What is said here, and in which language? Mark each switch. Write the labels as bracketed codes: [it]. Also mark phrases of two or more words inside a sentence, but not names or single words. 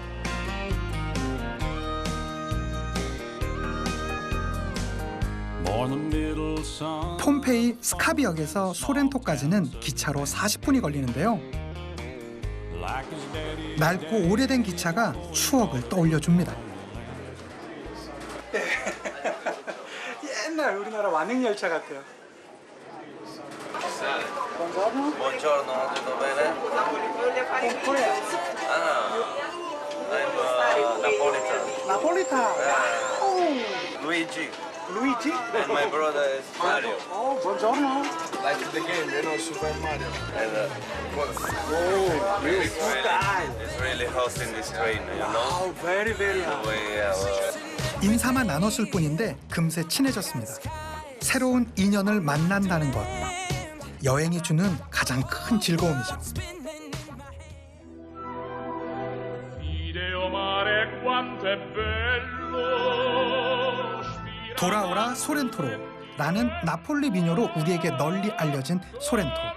[ko] 폼페이 스카비역에서 소렌토까지는 기차로 40분이 걸리는데요. 낡고 오래된 기차가 추억을 떠올려줍니다. 옛날 우리나라 완행열차 같아요. [it] buongiorno. Buongiorno, tutto bene? [en] Korea. I'm Napolitan. Napolitan. Luigi, Luigi. and my brother is Mario. [it] Oh, buongiorno. [en] Like the game, you know, Super Mario. And it's really hot in this train, you know. Oh, very, very hot. We have [ko] 인사만 나눴을 뿐인데 금세 친해졌습니다. 새로운 인연을 만난다는 것. 여행이 주는 가장 큰 즐거움이죠. 돌아오라 소렌토로 라는 나폴리 민요로 우리에게 널리 알려진 소렌토.